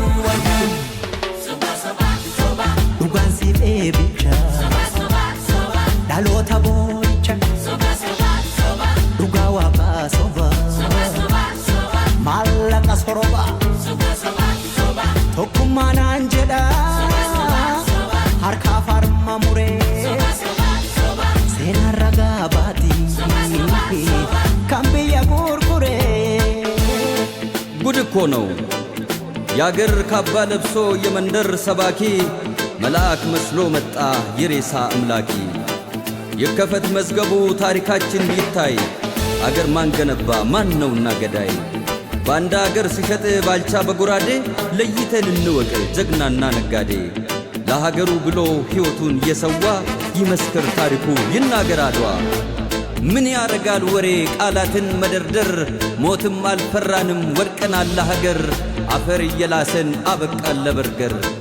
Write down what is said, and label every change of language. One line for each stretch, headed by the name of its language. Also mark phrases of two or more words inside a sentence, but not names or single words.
Oromo: Soba Dugan si bebicha Soba Dalota bocha Soba Dugawa ba soba Malaka soroba Soba Tokumana anjeda Harka farma mure Sena raga bati Kambiya gurgure
Amharic: ጉድ እኮ ነው ያገር ካባ ለብሶ የመንደር ሰባኪ መልአክ መስሎ መጣ የሬሳ አምላኪ የከፈት መዝገቡ ታሪካችን ይታይ አገር ማን ገነባ ማን ነውና ገዳይ ባንዳ አገር ሲሸጥ ባልቻ በጉራዴ ለይተን እንወቅ ጀግናና ነጋዴ ለሀገሩ ብሎ ሕይወቱን የሰዋ ይመስክር ታሪኩ ይናገር አድዋ ምን ያረጋል ወሬ ቃላትን መደርደር ሞትም አልፈራንም ወድቀናል ለሀገር አፈር እየላሰን አበቃን ለበርገር